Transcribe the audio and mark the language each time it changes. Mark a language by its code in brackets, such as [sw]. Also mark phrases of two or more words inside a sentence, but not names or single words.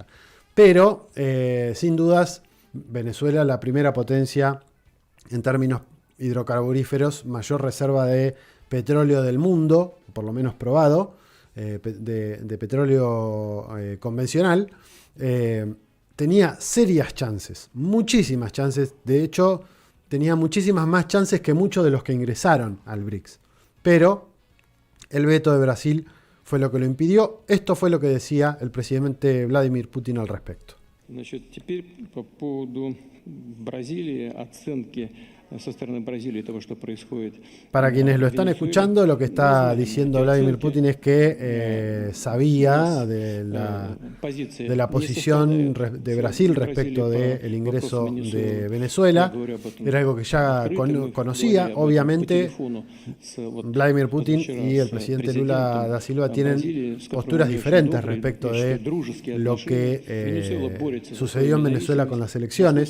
[es] Pero, sin dudas, Venezuela, la primera potencia en términos hidrocarburíferos, mayor reserva de petróleo del mundo, por lo menos probado, de petróleo convencional, tenía serias chances, muchísimas chances. De hecho, tenía muchísimas más chances que muchos de los que ingresaron al BRICS. Pero el veto de Brasil fue lo que lo impidió. Esto fue lo que decía el presidente Vladimir Putin al respecto. [ru] Значит, теперь по поводу Бразилии, оценки со стороны Бразилии того, что происходит. [es] Para quienes lo están escuchando, lo que está diciendo Vladimir Putin es que sabía de la posición de Brasil respecto del ingreso de Venezuela. Era algo que ya conocía. Obviamente, Vladimir Putin y el presidente Lula da Silva tienen posturas diferentes respecto de lo que sucedió en Venezuela con las elecciones.